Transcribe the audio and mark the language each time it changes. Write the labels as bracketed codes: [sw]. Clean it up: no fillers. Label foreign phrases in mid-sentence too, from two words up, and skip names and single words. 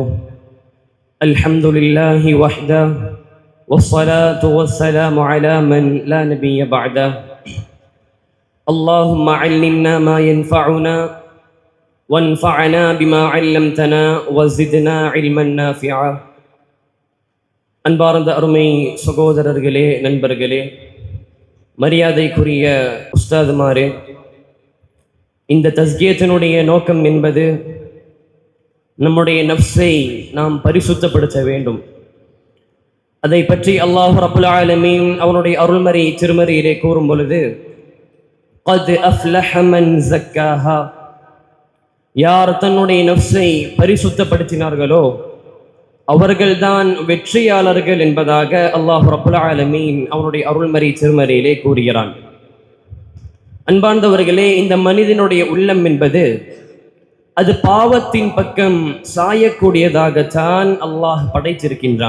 [ar] الحمد لله وحده والصلاة والسلام على من لا نبي بعده. اللهم علمنا ما ينفعنا وانفعنا بما علمتنا وزدنا علما نافعا. [ta] அன்பார்ந்த அருமை சகோதரர்களே, நண்பர்களே, மரியாதைக்குரிய உஸ்தாதுமாரே, இந்த தஸ்கியத்தினுடைய நோக்கம் என்பது நம்முடைய நஃப்ஸை நாம் பரிசுத்தப்படுத்த வேண்டும். அதை பற்றி அல்லாஹ் [ar] رب العالمين [ta] அவனுடைய அருள்மறை திருமறையிலே கூறும் பொழுது, [ar] قد أفلح من زكاها, [ta] யார் தன்னுடைய நஃப்ஸை பரிசுத்தப்படுத்தினார்களோ அவர்கள்தான் வெற்றியாளர்கள் என்பதாக அல்லாஹ் [ar] رب العالمين [ta] அவனுடைய அருள்மறை திருமறையிலே கூறுகிறான். அன்பார்ந்தவர்களே, இந்த மனிதனுடைய உள்ளம் என்பது அது பாவத்தின் பக்கம் சாயக்கூடியதாகத்தான் அல்லாஹ் படைத்திருக்கின்றான்.